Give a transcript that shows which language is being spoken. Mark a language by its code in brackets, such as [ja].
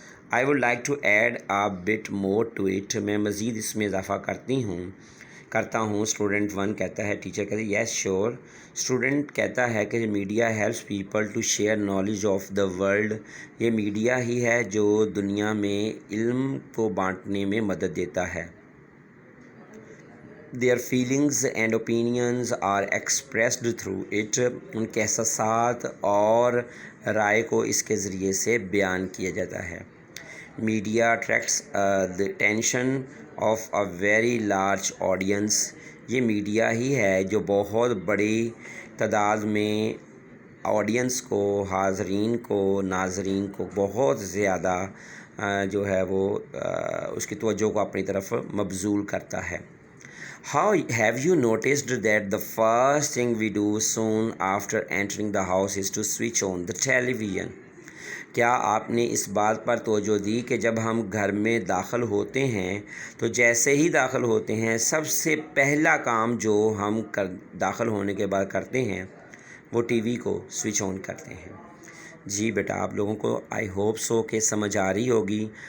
[en] I would like to add a bit more to it. [ur] میں مزید اس میں اضافہ کرتا ہوں. اسٹوڈنٹ 1 کہتا ہے، ٹیچر کہتے ہیں [en] Yes sure. [ur] اسٹوڈنٹ کہتا ہے کہ [en] Media helps people to share knowledge of the world. [ur] یہ میڈیا ہی ہے جو دنیا میں علم کو بانٹنے میں مدد دیتا ہے. [en] Their feelings and opinions are expressed through it. [ur] ان کے احساسات اور رائے کو اس کے ذریعے سے بیان کیا جاتا ہے. [en] Media attracts the attention of a very large audience. [ur] یہ میڈیا ہی ہے جو بہت بڑی تعداد میں آڈینس کو، حاضرین کو، ناظرین کو بہت زیادہ جو ہے وہ اس کی توجہ کو اپنی طرف مبذول کرتا ہے. [en] How have you noticed that the first thing we do soon after entering the house is to switch on the television? [ur] کیا آپ نے اس بات پر توجہ دی کہ جب ہم گھر میں داخل ہوتے ہیں تو جیسے ہی داخل ہوتے ہیں سب سے پہلا کام جو ہم داخل ہونے کے بعد کرتے ہیں وہ ٹی وی کو سوئچ آن کرتے ہیں؟ جی بیٹا، آپ لوگوں کو [en] I hope so [ur] کہ سمجھ آ رہی ہوگی.